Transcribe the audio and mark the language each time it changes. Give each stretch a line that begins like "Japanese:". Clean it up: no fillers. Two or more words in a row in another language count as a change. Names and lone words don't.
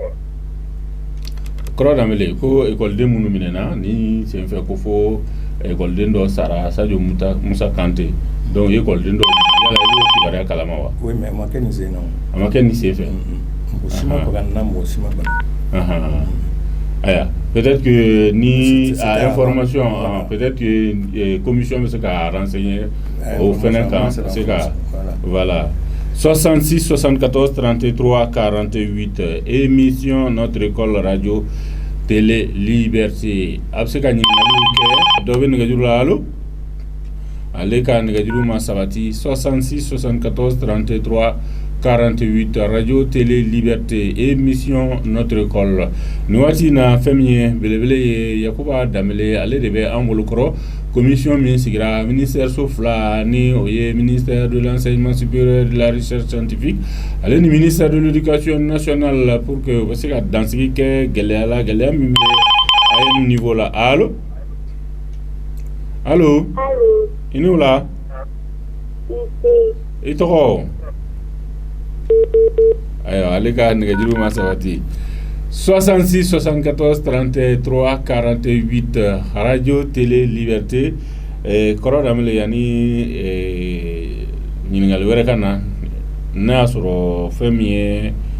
Bambara: Kɔrɔ Danbɛlɛ ko ekɔliden minnu minɛna ni senfɛ ko fo ekɔliden dɔ sara Sadio Musa Kante donc ekɔliden dɔ yala i b'o kibaruya kalama wa?
French: Oui mais
Bambara: a ma kɛ nin sen na. A ma kɛ nin sen fɛ. Mɔgɔ si ma kɔn ka na mɔgɔ si ma kɔn. Aya
French: peut-être que
Bambara: ni a information
French: peut-être que commission
Bambara: bɛ se ka renseigner o fɛnɛ kan se ka
French: voilà 66 74 33 48 émission notre école radio télé liberté
Bambara: a bɛ se ka ɲininkaliw kɛ dɔ bɛ nɛgɛjuru la allo ale ka nɛgɛjuru ma sabati 66 74 33 48
French: radio télé liberté émission notre école
Bambara: ni waati na fɛn min ye belebele ye Yakuba Danbɛlɛ ale de bɛ an bolokɔrɔ commission min sigira ministère so fila ni o ye
French: ministère de l'enseignement supérieur de la recherche scientifique
Bambara: ale ni
French: ministère de l'éducation nationale pour que
Bambara: u bɛ se ka dansigi kɛ gɛlɛya min bɛ a ye niveau la allo i ni wula i tɔgɔ ayiwa ale ka nɛgɛjuru ma sabati 66 74 33 48
French: radio télé liberté
Bambara: kɔrɔ Danbɛlɛ yanni ɲininkali wɛrɛ ka na n'a y'a sɔrɔ fɛn min ye